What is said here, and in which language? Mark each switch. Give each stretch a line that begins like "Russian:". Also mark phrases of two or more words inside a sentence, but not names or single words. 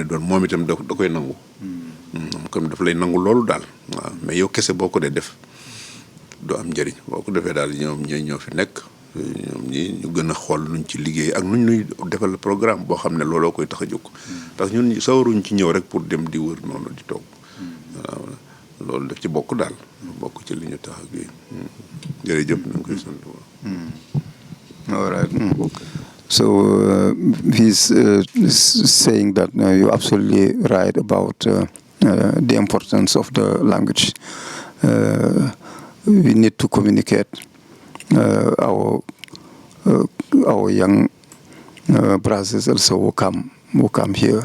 Wolof: a doon moom itam da koy nangu moom comme daf lay nangu loolu daal waaw mais yow kese boo ko dee def doo am njëriñ boo ko defee daal ñoom ñoo fi nekk ñoom ñi ñu gën a xool nuñ ci liggéey ak nuñ ñuy defal programme boo xam ne looloo koy tax a jóg
French: parce que
Wolof: ñun sawaruñ ci ñëw rek pour dem di wër noonu di toog waaw loolu daf ci bokk daal bokk ci li ñu tax ak yi jërëjëf na nga koy sant
English: All right. So he's saying that you're absolutely right about the importance of the language. We need to communicate. Our young brothers also will come here.